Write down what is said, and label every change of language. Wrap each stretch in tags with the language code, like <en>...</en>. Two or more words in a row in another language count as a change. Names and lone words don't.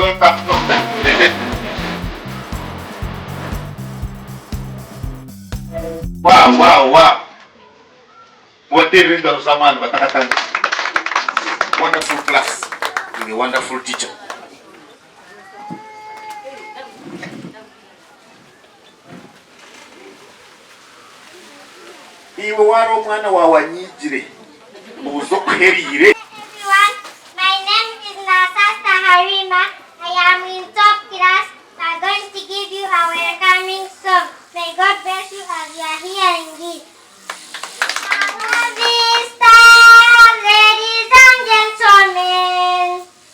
<en>Wow. What they read of someone, but wonderful class. You're a wonderful teacher.</en> <nyn>Iwe wari omwana wawe anyigire uzo kuherire.</nyn> <en>My name is Nasasta Harima. I am in top class. I'm going to give you a welcoming song. May God bless you as you are hearing it. Ladies and gentlemen.</en>